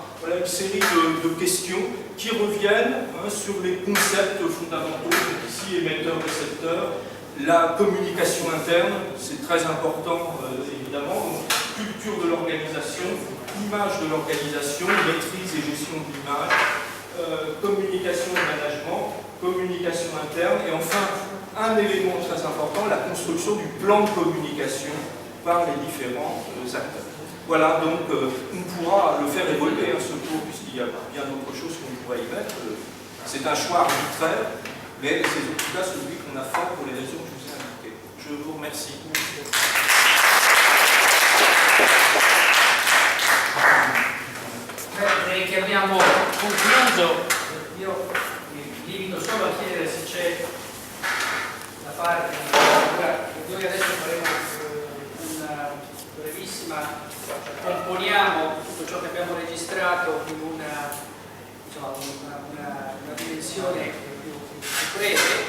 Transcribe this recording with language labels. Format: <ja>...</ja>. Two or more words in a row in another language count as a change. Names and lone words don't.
<fr>Voilà une série de questions qui reviennent sur les concepts fondamentaux, donc ici émetteur-récepteur, la communication interne, c'est très important évidemment, donc, culture de l'organisation, image de l'organisation, maîtrise et gestion de l'image, communication et management, communication interne, et enfin, un élément très important, la construction du plan de communication par les différents acteurs. Voilà, donc on pourra le faire évoluer, ce cours, puisqu'il y a bien d'autres choses qu'on pourrait y mettre. C'est un choix arbitraire, mais c'est en tout cas celui qu'on a fait pour les raisons que je vous ai indiquées. Je vous remercie.</fr> <it>Direi che abbiamo concluso. Io mi limito solo a chiedere se c'è da fare. Noi adesso faremo una brevissima, componiamo tutto ciò che abbiamo registrato in una dimensione più breve.</it>